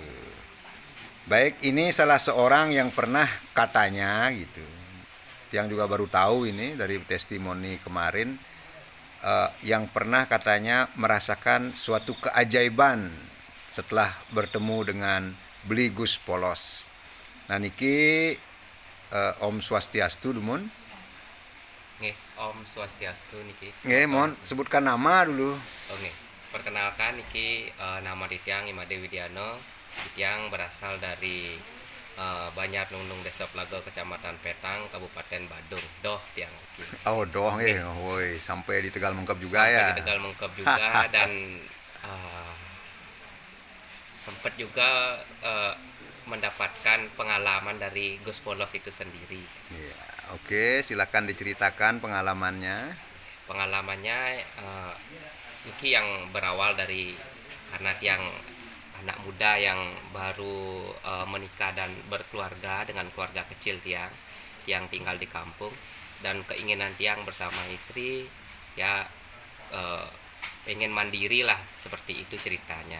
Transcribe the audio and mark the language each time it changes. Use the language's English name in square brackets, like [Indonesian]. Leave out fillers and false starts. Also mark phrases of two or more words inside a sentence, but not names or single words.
[Indonesian] Baik, ini salah seorang yang pernah katanya gitu, yang juga baru tahu ini dari testimoni kemarin, yang pernah katanya merasakan suatu keajaiban setelah bertemu dengan beli Gus Polos. [Balinese] Nah niki Om Swastiastu dumun. Nggih, Om Swastiastu niki. [Indonesian] Nggih, mohon sebutkan nama dulu. Oh nggih. Perkenalkan niki nama Titiang Imade Widiano. Titiang berasal dari Banjar Nunung Desa Plaga Kecamatan Petang Kabupaten Badung. [Balinese] Doh tiang niki. Oh doh nggih, [Indonesian] woi sampai di Tegal Mengkep juga Sampai ya. di Tegal Mengkep juga dan sempat juga mendapatkan pengalaman dari Gus Polos itu sendiri. Ya, oke, silakan diceritakan pengalamannya. Pengalamannya ini yang berawal dari karena tiang anak muda yang baru menikah dan berkeluarga dengan keluarga kecil tiang yang tinggal di kampung, dan keinginan tiang bersama istri ya pengen mandiri lah, seperti itu ceritanya.